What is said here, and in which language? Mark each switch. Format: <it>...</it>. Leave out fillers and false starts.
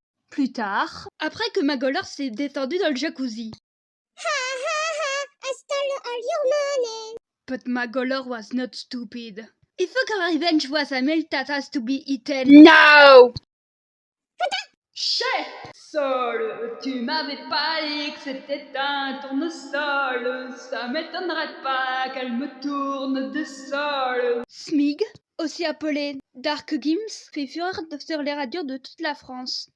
<fr>Plus tard, après que Magolor s'est détendu dans le jacuzzi.</fr> <en>Ha ha ha, I stole all your money. But Magolor was not stupid. If a revenge was a meal that has to be eaten. No! Chef!</en> <fr>Sol, tu m'avais pas dit que c'était un tournesol. Ça m'étonnerait pas qu'elle me tourne de sol. Smig, aussi appelé Dark Gims, fait fureur sur les radios de toute la France.</fr>